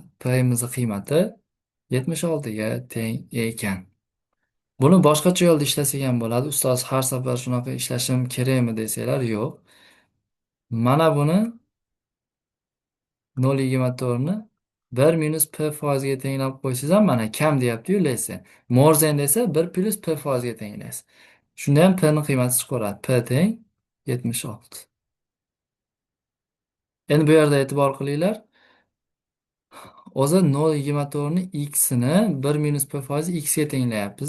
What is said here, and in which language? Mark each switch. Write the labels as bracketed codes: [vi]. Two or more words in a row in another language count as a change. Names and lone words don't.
[uz] P imizni qiymati 76 ga teng ekan. Buni boshqacha yo'lda ishlasak ham bo'ladi. Ustoz, har safar shunaqa ishlashim kerakmi desanglar, yo'q. Mana buni 0,4 ni 1 minus p%ga tenglab qo'ysangiz ham mana kam deyapti-yu less. [en] More than [uz] desa 1 plus p%ga tenglaysiz. Shunda ham p ni qiymati chiqaveradi. P teng 76. Endi bu yerda e'tibor qilinglar. O'zi 0,4 ni x ni 1 minus p% x ga tenglayapmiz.